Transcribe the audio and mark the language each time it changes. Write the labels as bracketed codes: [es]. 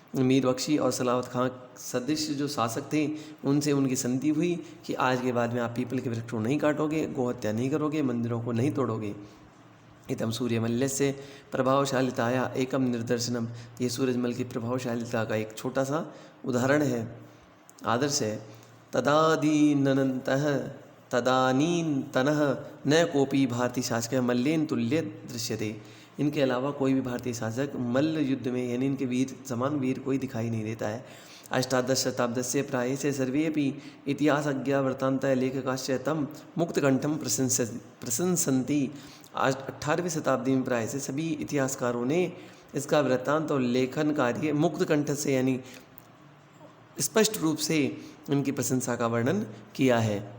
[hi] मीर बख्शी और सलावत खान सदृश जो शासक थे उनसे उनकी संधि हुई कि आज के बाद में आप पीपल के वृक्ष को नहीं काटोगे, गोहत्या नहीं करोगे, मंदिरों को नहीं तोड़ोगे। [sa] इतम सूर्यमल्ल से प्रभावशालिताया एकम निदर्शनम। [hi] ये सूरजमल की प्रभावशालिता का एक छोटा सा उदाहरण है, आदर्श है। [sa] तदादीनन्तः तदानीन्तनः न कोपी भारतीय शासक मल्लेन तुल्य दृश्यते। [hi] इनके अलावा कोई भी भारतीय शासक मल्ल युद्ध में, यानी इनके वीर समान वीर कोई दिखाई नहीं देता है। [sa] अष्टादश शताब्दस्य प्रायस्य सर्वेपि इतिहासज्ञा वृत्तान्त लेखकाश्च तं मुक्तकंठम प्रशंसन्ति। [hi] आज 18वीं शताब्दी में प्राय से सभी इतिहासकारों ने इसका वृत्तांत और लेखन कार्य मुक्त कंठ से, यानी स्पष्ट रूप से इनकी प्रशंसा का वर्णन किया है।